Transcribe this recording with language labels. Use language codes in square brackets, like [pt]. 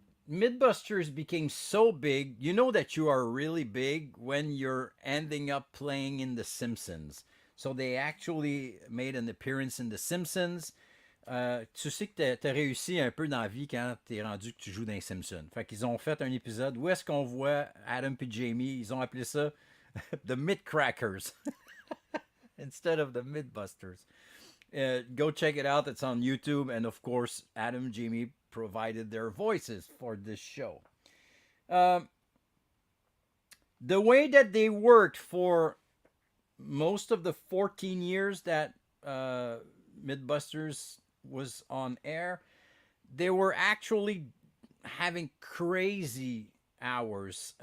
[en] Mythbusters became so big. You know that you are really big when you're ending up playing in The Simpsons. So they actually made an appearance in The Simpsons. [fr] Tu sais que t'as réussi un peu dans la vie quand t'es rendu que tu joues dans les Simpsons. Fait qu'ils ont fait un épisode où est-ce qu'on voit Adam et Jamie. Ils ont appelé ça The Mythcrackers instead of the Mythbusters. [en] Go check it out. It's on YouTube. And of course, Adam and Jamie provided their voices for this show. The way that they worked for most of the 14 years that Mythbusters was on air, they were actually having crazy hours.